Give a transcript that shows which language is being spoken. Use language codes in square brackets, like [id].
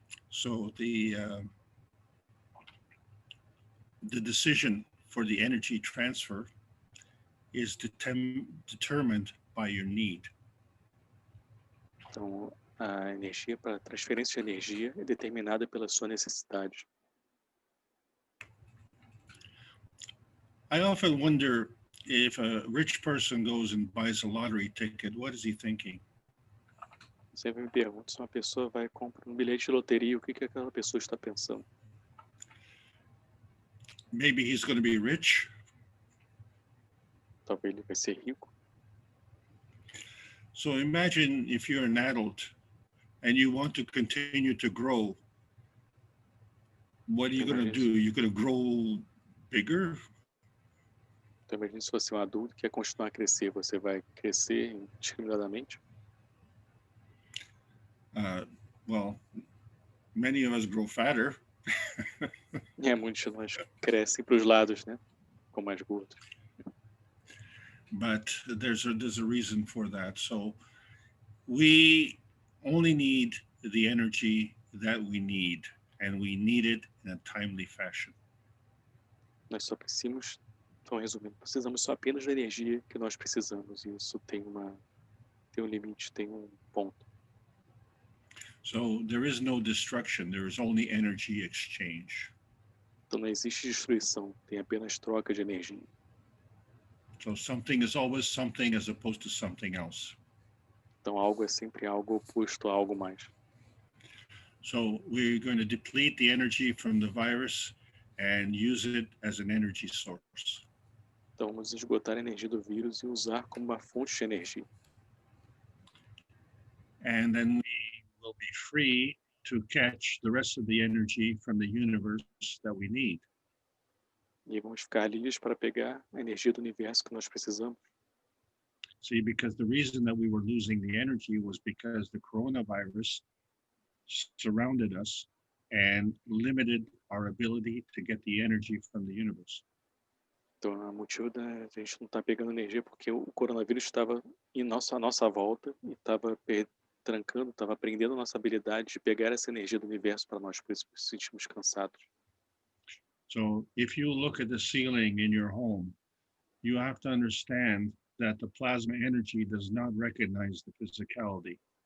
[en] So the decision for the energy transfer is determined by your need. [pt] Então a energia para transferência de energia é determinada pela sua necessidade. [en] I often wonder if a rich person goes and buys a lottery ticket, what is he thinking? [pt] Sempre me pergunto se uma pessoa vai comprar um bilhete de loteria, o que aquela pessoa está pensando? [en] Maybe he's going to be rich. [pt] Talvez ele vai ser rico. [en] So imagine if you're an adult and you want to continue to grow. What are you going to do? You're going to grow bigger? [pt] Então imagine se você é um adulto que quer continuar a crescer, você vai crescer indiscriminadamente? [en] Well, many of us grow fatter. [pt] Muitos de nós crescem para os lados, né? Com mais gordos. [en] But there's a reason for that. So we only need the energy that we need, and we need it in a timely fashion. [pt] Nós só precisamos Então, resumindo, precisamos só apenas da energia que nós precisamos. E isso tem um limite, tem um ponto. [en] So there is no destruction, there is only energy exchange. [pt] Então não existe destruição, tem apenas troca de energia. [en] So something is always something as opposed to something else. [pt] Então algo é sempre algo oposto a algo mais. [en] So we're going to deplete the energy from the virus and use it as an energy source. [pt] Então vamos esgotar a energia do vírus e usar como uma fonte de energia. [en] And then we will be free to catch the rest of the energy from the universe that we need. [pt] E vamos ficar livres para pegar a energia do universo que nós precisamos. [en] See, because the reason that we were losing the energy was because the coronavirus surrounded us and limited our ability to get the energy from the universe. [pt] Então o motivo da gente não estar pegando energia porque o coronavírus estava à nossa volta e estava trancando, estava prendendo a nossa habilidade de pegar essa energia do universo para nós, por isso nos sentimos cansados. [en] So if you look at the ceiling in your home, you have to understand that the plasma energy does not recognize the physicality.